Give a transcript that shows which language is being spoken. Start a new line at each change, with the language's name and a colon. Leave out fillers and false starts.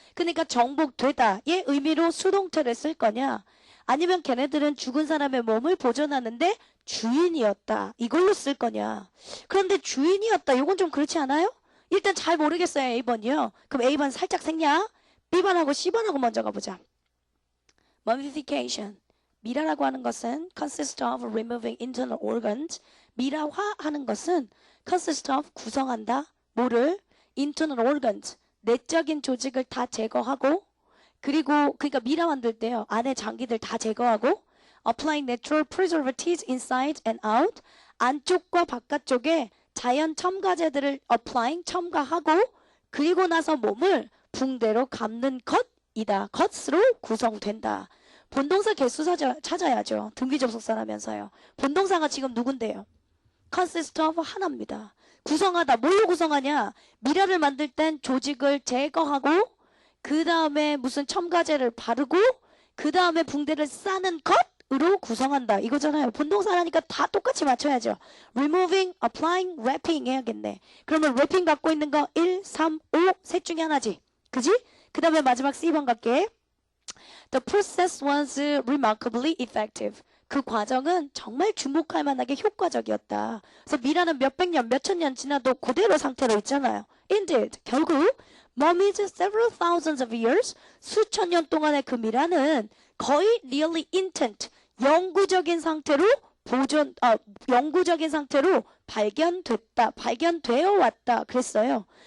Korean: 그러니까 정복되다의 의미로 수동태를 쓸 거냐? 아니면 걔네들은 죽은 사람의 몸을 보존하는데 주인이었다. 이걸로 쓸 거냐? 그런데 주인이었다. 이건 좀 그렇지 않아요? 일단 잘 모르겠어요. A번이요. 그럼 A번 살짝 생략. B번하고 C번하고 먼저 가보자.
English: Mummification.
Korean: 미라라고 하는 것은
English: consist of removing internal organs.
Korean: 미라화하는 것은 consist of 구성한다. 뭐를?
English: internal organs.
Korean: 내적인 조직을 다 제거하고 그리고 그러니까 미라 만들 때요. 안에 장기들 다 제거하고
English: applying natural preservatives inside and out.
Korean: 안쪽과 바깥쪽에 자연 첨가제들을 applying 첨가하고 그리고 나서 몸을 붕대로 감는 것이다. 것으로 구성된다. 본동사 개수 찾아야죠. 등기 접속사라면서요. 본동사가 지금 누군데요? consist of 하나입니다. 구성하다. 뭘로 구성하냐? 미라를 만들 땐 조직을 제거하고 그 다음에 무슨 첨가제를 바르고 그 다음에 붕대를 싸는 것으로 구성한다. 이거잖아요. 본동사라니까 다 똑같이 맞춰야죠.
English: removing, applying, wrapping 해야겠네.
Korean: 그러면 wrapping 갖고 있는 거 1, 3, 5 셋 중에 하나지. 그지? 그 다음에 마지막 C번 갈게.
English: The process was remarkably effective.
Korean: 그 과정은 정말 주목할 만하게 효과적이었다. 그래서 미라는 몇백 년, 몇천 년 지나도 그대로 상태로 있잖아요. Indeed, 결국
English: mummies several thousands of years,
Korean: 수천 년 동안의 그 미라는 거의
English: really intact,
Korean: 영구적인 상태로 영구적인 상태로 발견되어 왔다 그랬어요.